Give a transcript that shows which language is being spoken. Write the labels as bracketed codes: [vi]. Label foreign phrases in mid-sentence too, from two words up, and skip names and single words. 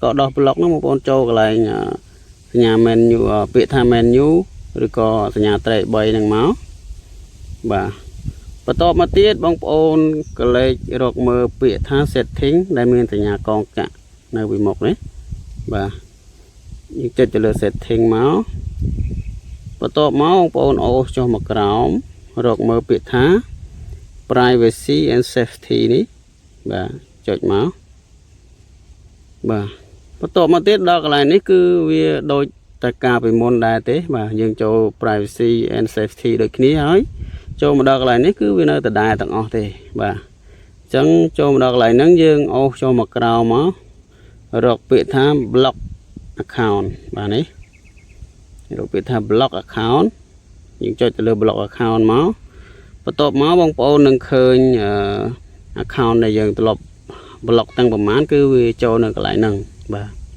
[km] ក៏ដោះ block ហ្នឹងបងប្អូនចូលកន្លែងសញ្ញា menu ពាក្យថា menu ឬក៏សញ្ញាត្រេ3ហ្នឹងមកបាទបន្ទាប់មកទៀតបងប្អូនកលេចរកមើលពាក្យថា setting ដែលមានសញ្ញាកងកា ក់នៅពីមុខនេះបាទយើងចុចទៅលើ setting មកបន្ទាប់មកបងប្អូនអូសចុះមកក្រោមរកមើលពាក្យថា [en] privacy and safety [km] នេះបាទ ចុចមកបាទបន្ទាប់មកទៀតដល់កន្លែងនេះគឺវាដូចតែការពីមុនដែរទេបាទយើងចូល privacy [en] and safety [km] ដូចគ្នាហើយចូលមកដល់កន្លែងនេះគឺវានៅដដែលទាំងអស់ទេបាទអញ្ចឹងចូលមកដល់កន្លែងហ្នឹងយើងអូសចូលមកក្រោមមករកពាក្យថា [en] block account [km] បាទនេះរកពាក្យថា [en] block account [km] យើងចុចទៅលើ [en] block account [km] មកបន្ទាប់មកបងប្អូននឹងឃើញaccount ដែលយើងធ្លាប់ block តាំងប្រមាណគឺវាចូលនៅកន្លែងហ្នឹងបាទ